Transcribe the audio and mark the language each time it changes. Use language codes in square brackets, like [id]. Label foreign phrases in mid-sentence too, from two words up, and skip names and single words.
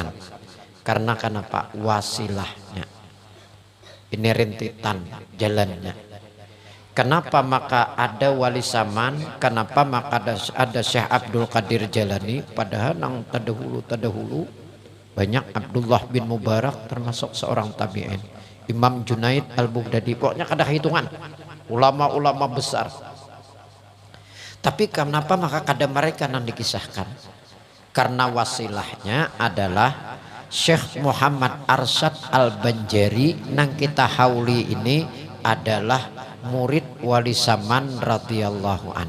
[bjn] Karena kenapa? Wasilahnya. Ini rintitan jalannya. Kenapa maka ada wali saman? Kenapa maka ada Syekh Abdul Qadir jalani? Padahal nang terdahulu banyak. Abdullah bin Mubarak termasuk seorang tabi'in. Imam Junaid Al-Baghdadi, pokoknya kada hitungan. Ulama-ulama besar. Tapi kenapa maka kada mereka yang dikisahkan? Karena wasilahnya adalah Syekh Muhammad Arsyad Al-Banjari nang kita hauli ini adalah murid Wali Saman radhiyallahu an.